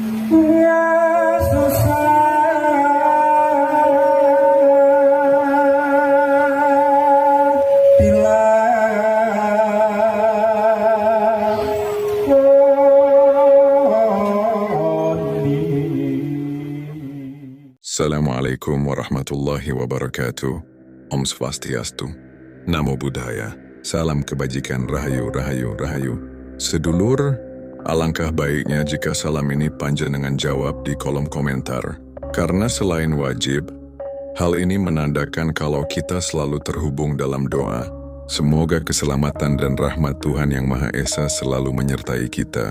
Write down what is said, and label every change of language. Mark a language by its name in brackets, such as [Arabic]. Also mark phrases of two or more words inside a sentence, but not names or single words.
[Indonesian] Ya susah bila [Arabic] Assalamualaikum warahmatullahi wabarakatuh. [Balinese] Om Swastiastu. [Pali] Namo Buddhaya. [Indonesian] Salam kebajikan, [Javanese] rahayu, rahayu, rahayu. [Indonesian] Sedulur, alangkah baiknya jika salam ini panjenengan jawab di kolom komentar. Karena selain wajib, hal ini menandakan kalau kita selalu terhubung dalam doa. Semoga keselamatan dan rahmat Tuhan Yang Maha Esa selalu menyertai kita.